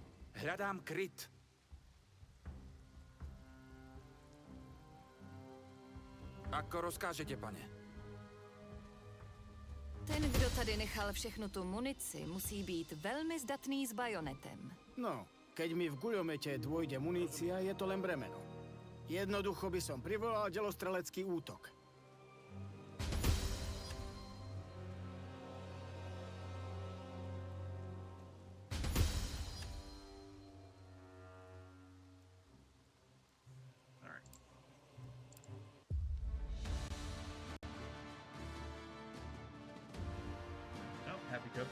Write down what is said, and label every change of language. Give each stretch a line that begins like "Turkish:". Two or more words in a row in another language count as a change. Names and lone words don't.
Slovak: hľadám kryt. Ako rozkážete, pane?
Czech: Ten, kdo tady nechal všechnu tu munici, musí být velmi zdatný s bajonetem.
Slovak: No, keď mi v guľomete dôjde munícia, je to len bremeno. Jednoducho by som privolal delostrelecký útok.
English: Alright. Oh, happy Coco.